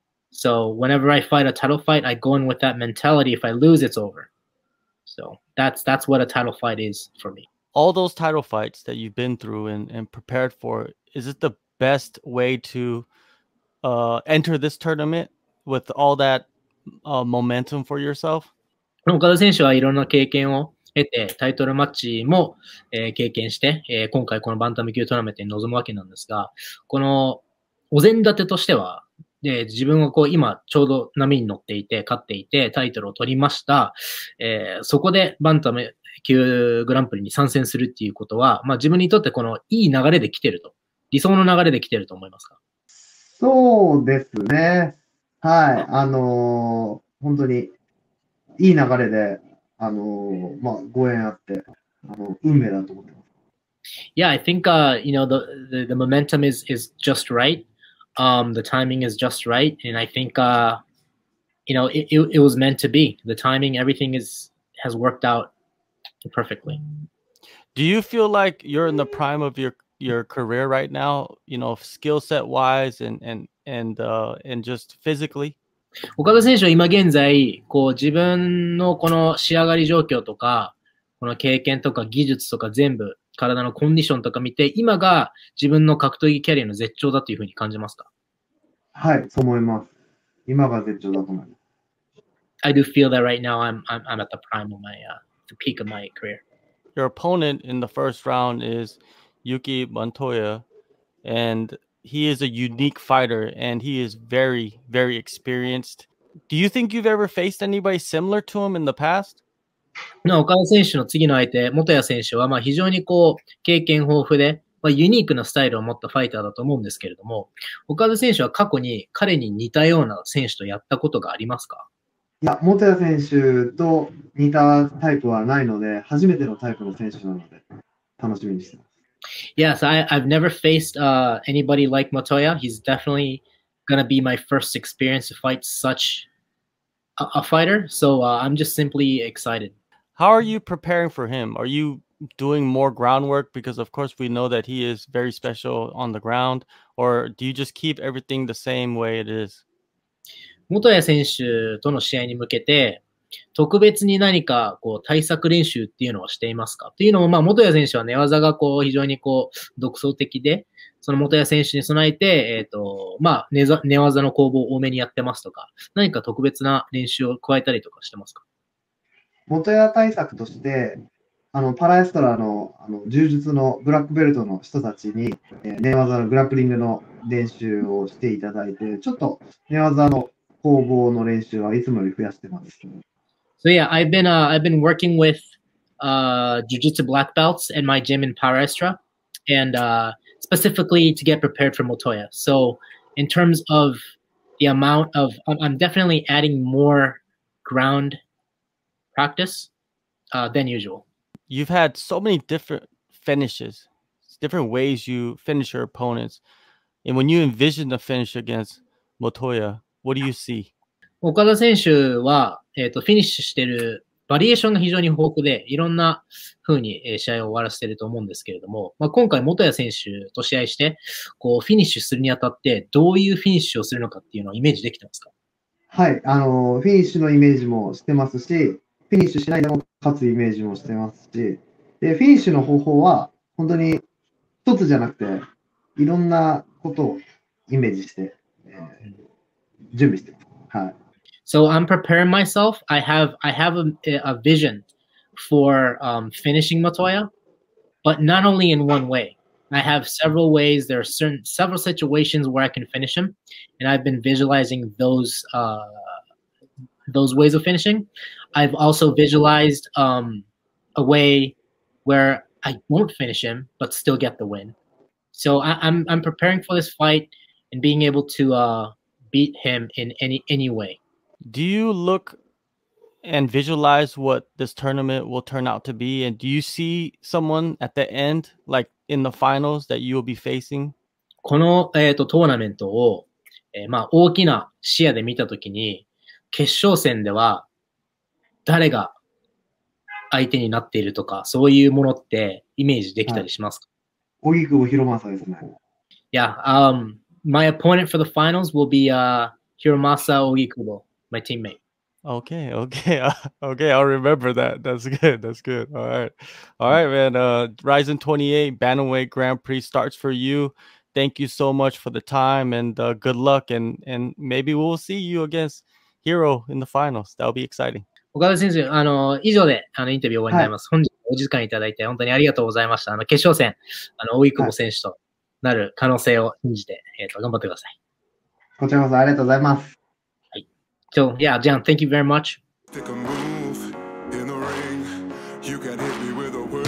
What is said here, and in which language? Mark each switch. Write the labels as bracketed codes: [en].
[en] So whenever I fight a title fight, I go in with that mentality. If I lose, it's over. So that's what a title fight is for me. All those title fights that you've been through and prepared for, is it the best way to enter this tournament with all that momentum for yourself? [ja] 岡田選手はいろんな経験を経て、タイトルマッチも、経験して、今回このバンタム級トーナメントに臨むわけなんですが、このお膳立てとしては、自分はこう今ちょうど波に乗っていて、勝っていて、タイトルを取りました。そこでバンタム級グランプリに参戦するっていうことは、自分にとってこのいい流れで来てると。理想の流れで来てると思いますか？そうですね。はい。本当にいい流れで、ご縁あって、運命だと思ってます。 [en] Yeah, I think the momentum is just right. The timing is just right, and I think it was meant to be. The timing, everything has worked out perfectly. Do you feel like you're in the prime of your career right now? You know, skill set wise and just physically. [ja] 岡田選手は今現在、こう自分のこの仕上がり状況とか、この経験とか技術とか全部、体のコンディションとか見て、今が自分の格闘技キャリアの絶頂だというふうに感じますか？はい、そう思います。今が絶頂だと思います。 [en] I do feel that right now I'm at the prime of the peak of my career. Your opponent in the first round is Yuki Motoya, and he is a unique fighter, and he is very, very experienced. Do you think you've ever faced anybody similar to him in the past? [ja] 岡田選手の次の相手、元谷選手は非常にこう経験豊富で、ユニークなスタイルを持ったファイターだと思うんですけれども、岡田選手は過去に彼に似たような選手とやったことがありますか？いや、元谷選手と似たタイプはないので、初めてのタイプの選手なので、楽しみにしてます。 [en] Yes, I've never faced anybody like Motoya. He's definitely gonna be my first experience to fight such a fighter. So I'm just simply excited. How are you preparing for him? Are you doing more groundwork? Because of course we know that he is very special on the ground. Or do you just keep everything the same way it is? [ja] 元谷選手との試合に向けて、特別に何かこう対策練習っていうのをしていますか？というのも、元谷選手は寝技がこう非常にこう独創的で、その元谷選手に備えて、寝技の攻防を多めにやってますとか、何か特別な練習を加えたりとかしてますか？元谷対策として、パラエストラの柔術のブラックベルトの人たちに、寝技のグラップリングの練習をしていただいて、ちょっと寝技の攻防の練習はいつもより増やしてます。 [en] So yeah, I've been working with jiu-jitsu black belts in my gym in Palestra, and specifically to get prepared for Motoya. So in terms of the amount of, I'm definitely adding more ground practice than usual. You've had so many different finishes, different ways you finish your opponents. And when you envision the finish against Motoya, what do you see? [ja] 岡田選手は、フィニッシュしてるバリエーションが非常に豊富で、いろんな風に試合を終わらせていると思うんですけれども、今回元谷選手と試合して、こうフィニッシュするにあたって、どういうフィニッシュをするのかっていうのをイメージできてますか？はい、フィニッシュのイメージもしてますし、フィニッシュしないでも勝つイメージもしてますし、で、フィニッシュの方法は、本当に一つじゃなくて、いろんなことをイメージして、準備してます。はい。 [en] So I'm preparing myself. I have a vision for finishing Motoya, but not only in one way. I have several ways. There are several situations where I can finish him, and I've been visualizing those ways of finishing. I've also visualized a way where I won't finish him but still get the win. So I'm preparing for this fight and being able to beat him in any way. Do you look and visualize what this tournament will turn out to be? And do you see someone at the end, like in the finals, that you will be facing? [ja] この、トーナメントを、まあ、大きな視野で見たときに、決勝戦では誰が相手になっているとか、そういうものってイメージできたりしますか？荻窪博正ですね。 [en] Yeah, my opponent for the finals will be Hiromasa Ogikubo, my teammate. Okay, okay, I'll remember that. That's good. That's good. All right, man. Rizin 28 Bantamweight Grand Prix starts for you. Thank you so much for the time and good luck. And maybe we'll see you against Hero in the finals. That'll be exciting. [ja] 岡田選手、以上でインタビュー終わりになります。本日お時間いただいて本当にありがとうございました。決勝戦、荻窪選手となる可能性を信じて、頑張ってください。こちらこそありがとうございます。 [en] So, yeah, John, thank you very much. Take a move in the ring. You can hit me with a